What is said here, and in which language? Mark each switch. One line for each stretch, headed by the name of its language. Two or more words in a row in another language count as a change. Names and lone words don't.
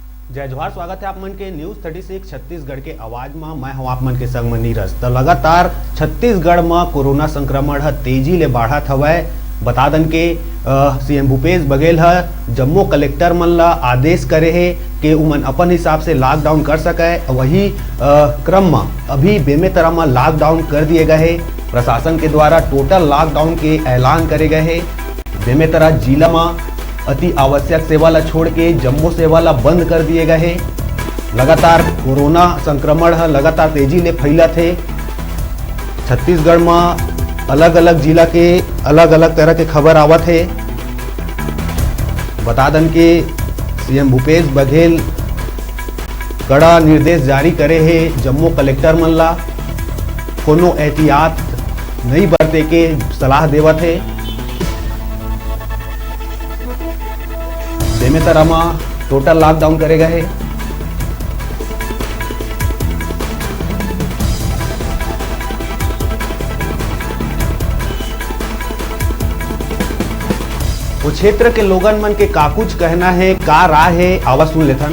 Chhattisgarhi: जय जोहार, स्वागत है आप मन के न्यूज 36 छत्तीसगढ़ के आवाज में। मैं हूं आप मन के संग में नीरज। तो लगातार छत्तीसगढ़ में कोरोना संक्रमण तेजी ले बढ़त हवय। बता दन के सीएम भूपेश बघेल जम्मो कलेक्टर मन ला आदेश करे है कि उमन अपन हिसाब से लॉकडाउन कर सके। वही क्रम में अभी बेमेतरा में लॉकडाउन कर दिए गए है। प्रशासन के द्वारा
English: total lockdown
Chhattisgarhi: के ऐलान करे गए है। बेमेतरा जिला में अति आवश्यक सेवा ला छोड़ के जम्मो सेवा ला बंद कर दिए गए हैं। लगातार कोरोना संक्रमण लगातार तेजी ले फैलत है। छत्तीसगढ़ में अलग अलग जिला के अलग अलग तरह के खबर आवत है। बता दन के सीएम भूपेश बघेल कड़ा निर्देश जारी करे है जम्मो कलेक्टर मन ला। कोनो एहतियात नहीं बरते के सलाह देवत है। बेमेतरा में
English: total lockdown
Chhattisgarhi: करे गए। वो क्षेत्र के लोगन मन के का कुछ कहना है, का राय है, आवाज सुन लेथन।